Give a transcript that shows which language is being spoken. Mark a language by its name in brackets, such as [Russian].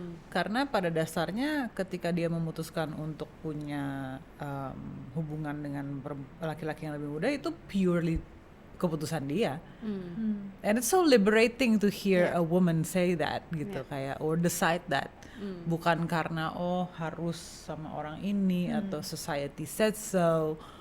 [Indonesian] Karena pada dasarnya ketika dia memutuskan untuk punya hubungan dengan laki-laki yang lebih muda, itu purely keputusan dia. [English] And it's so liberating to hear a woman say that [Indonesian] gitu, kayak [English] or decide that. [Indonesian] Bukan karena harus sama orang ini atau [English] society said so.